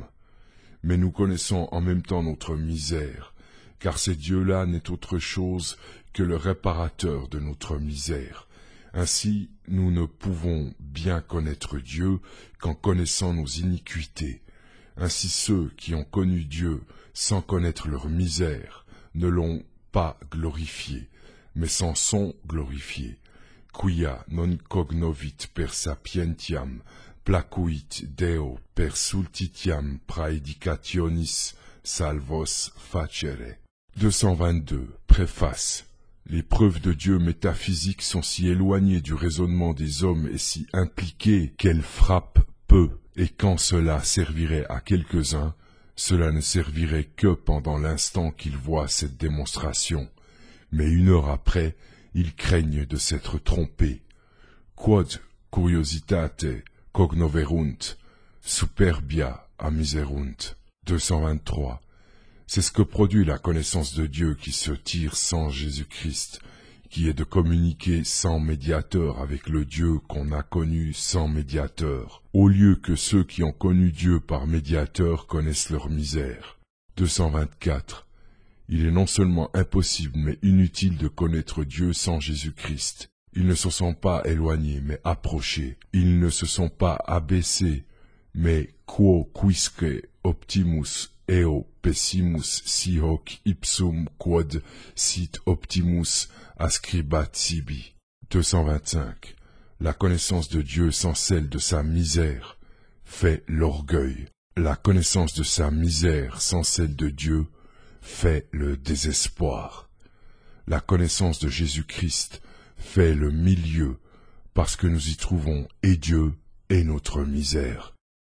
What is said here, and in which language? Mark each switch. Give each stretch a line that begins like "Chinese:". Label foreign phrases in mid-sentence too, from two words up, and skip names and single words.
French: Mais nous connaissons en même temps notre misère, car ce Dieu-là n'est autre chose que le réparateur de notre misère. Ainsi, nous ne pouvons bien connaître Dieu qu'en connaissant nos iniquités. Ainsi ceux qui ont connu Dieu sans connaître leur misère ne l'ont pas glorifié, mais s'en sont glorifiés.
Latin: Quia non cognovit per sapientiam, placuit Deo per sultitiam praedicationis salvos facere.
French: 222. Préface. Les preuves de Dieu métaphysiques sont si éloignées du raisonnement des hommes et si impliquées qu'elles frappent peu, et quand cela servirait à quelques-uns, cela ne servirait que pendant l'instant qu'ils voient cette démonstration. Mais une heure après, ils craignent de s'être trompés.
Latin: Quod curiositate cognoverunt, superbia amiserunt.
French: 223. C'est ce que produit la connaissance de Dieu qui se tire sans Jésus-Christ, qui est de communiquer sans médiateur avec le Dieu qu'on a connu sans médiateur, au lieu que ceux qui ont connu Dieu par médiateur connaissent leur misère. 224. Il est non seulement impossible mais inutile de connaître Dieu sans Jésus-Christ. Ils ne se sont pas éloignés mais approchés. Ils ne se sont pas abaissés mais
Latin: quo quisque optimus eo pessimus si hoc ipsum quod sit optimus ascribat sibi. 225.
French: La connaissance de Dieu sans celle de sa misère fait l'orgueil. La connaissance de sa misère sans celle de Dieu fait le désespoir. La connaissance de Jésus-Christ fait le milieu, parce que nous y trouvons et Dieu et notre misère.